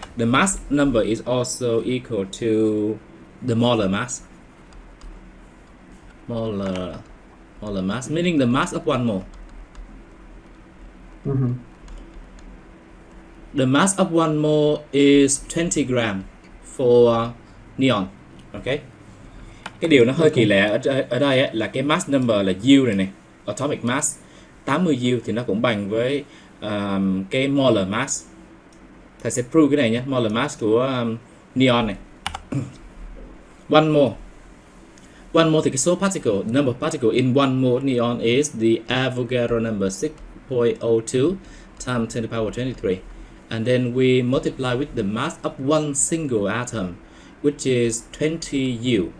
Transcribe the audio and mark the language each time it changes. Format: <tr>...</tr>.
<en>The mass number is also equal to the molar mass. Molar mass, meaning the mass of 1 mole. The mass of 1 mole is 20 gram for neon. Okay.</en> <vi>Cái điều nó hơi kỳ lạ ở đây ấy, là cái mass number là U này, atomic mass 80 U thì nó cũng bằng với cái molar mass. Thầy sẽ prove cái này nhé, molar mass của neon này.</vi> <en>1 mole thì cái số particle, number of particle in 1 mole neon is the Avogadro number 6.02 times 10 to the power 23, and then we multiply with the mass of one single atom, which is 20 U.</en>